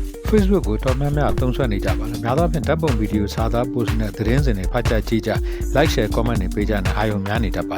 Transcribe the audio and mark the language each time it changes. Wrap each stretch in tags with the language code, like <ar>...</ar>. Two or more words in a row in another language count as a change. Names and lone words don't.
<my>Facebook ကိုတော်များများအသုံးဆွနေကြပါလားများသောအားဖြင့်ဓာတ်ပုံဗီဒီယိုစာသား post နဲ့သတင်းစင်တွေဖတ်ကြကြည့်ကြ</my> <en>like share comment</en> <my>တွေပေးကြတဲ့အာရုံများနေတတ်</my>